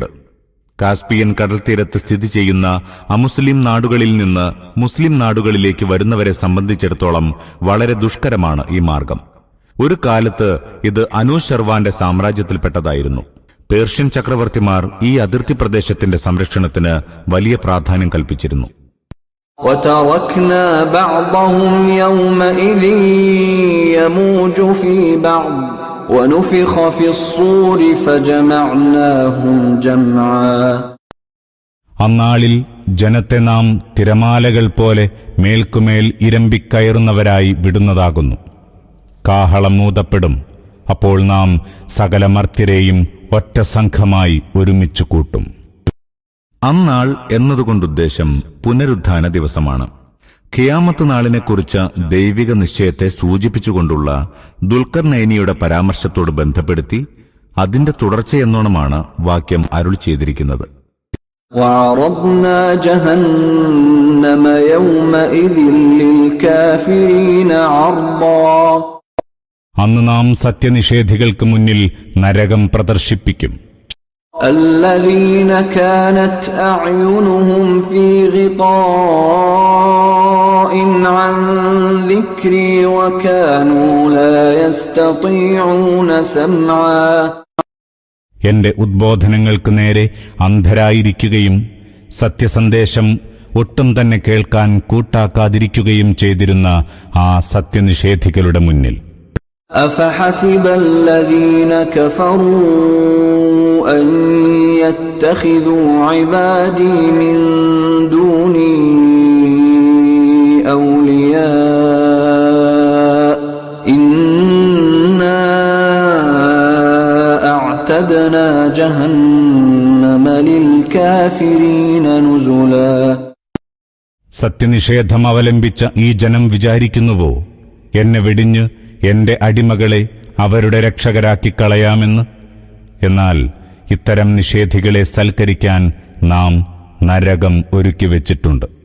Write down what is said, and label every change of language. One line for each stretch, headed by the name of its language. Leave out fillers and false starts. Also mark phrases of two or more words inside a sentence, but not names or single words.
Malayalam: കാസ്പിയൻ കടൽത്തീരത്ത് സ്ഥിതി ചെയ്യുന്ന അമുസ്ലിം നാടുകളിൽ നിന്ന് മുസ്ലിം നാടുകളിലേക്ക് വരുന്നവരെ സംബന്ധിച്ചിടത്തോളം വളരെ ദുഷ്കരമാണ് ഈ മാർഗം. ഒരു കാലത്ത് ഇത് അനൂശർവാന്റെ സാമ്രാജ്യത്തിൽപ്പെട്ടതായിരുന്നു. പേർഷ്യൻ ചക്രവർത്തിമാർ ഈ അതിർത്തി പ്രദേശത്തിന്റെ സംരക്ഷണത്തിന് വലിയ പ്രാധാന്യം കൽപ്പിച്ചിരുന്നു.
Arabic: وَتَرَكْنَا بَعْضَهُمْ يَوْمَئِذٍ يَمُوجُ فِي بَعْضٍ وَنُفِخَ فِي الصُّورِ فَجَمَعْنَاهُمْ جَمْعًا.
Malayalam: അന്നാളിൽ ജനത്തെ നാം തിരമാലകൾ പോലെ മേൽക്കുമേൽ ഇരമ്പിക്കയറുന്നവരായി വിടുന്നതാകുന്നു. കാഹളം ഊതപ്പെടും. അപ്പോൾ നാം സകല മർത്യരെയും ഒറ്റ സംഘമായി ഒരുമിച്ചു കൂട്ടും. അന്നാൾ എന്നതുകൊണ്ടുദ്ദേശം പുനരുദ്ധാന ദിവസമാണ്. ഖിയാമത്ത് നാളിനെക്കുറിച്ച ദൈവിക നിശ്ചയത്തെ സൂചിപ്പിച്ചുകൊണ്ടുള്ള ദുൽഖർനൈനിയുടെ പരാമർശത്തോട് ബന്ധപ്പെടുത്തി അതിന്റെ തുടർച്ചയെന്നോണമാണ് വാക്യം അരുളി ചെയ്തിരിക്കുന്നത്.
Arabic: وَعَرَضْنَا جَهَنَّمَ يَوْمَئِذٍ لِلْكَافِرِينَ عَرْضًا.
Malayalam: അന്ന് നാം സത്യനിഷേധികൾക്ക് മുന്നിൽ നരകം പ്രദർശിപ്പിക്കും.
Arabic: الذين كانت أعينهم في غطاء عن ذكري وكانوا لا يستطيعون سمعا.
Malayalam: എന്റെ ഉദ്ബോധനങ്ങൾക്ക് നേരെ അന്ധരായിരിക്കുകയും സത്യസന്ദേശം ഒട്ടും തന്നെ കേൾക്കാൻ കൂട്ടാക്കാതിരിക്കുകയും ചെയ്തിരുന്ന ആ സത്യനിഷേധികളുടെ മുന്നിൽ
Arabic: أفحسب الذين كفروا أن يتخذوا عبادي من دوني أولياء إنا أعتدنا جهنم للكافرين نزلا.
Malayalam: സത്യനിഷേധം അവലംബിച്ച ഈ ജനം വിചാരിക്കുന്നുവോ എന്നെ വെടിഞ്ഞ് എന്റെ അടിമകളെ അവരുടെ രക്ഷകരാക്കി കളയാമെന്ന്? എന്നാൽ ഇത്തരം നിഷേധികളെ സൽക്കരിക്കാൻ നാം നരകം ഒരുക്കിവെച്ചിട്ടുണ്ട്.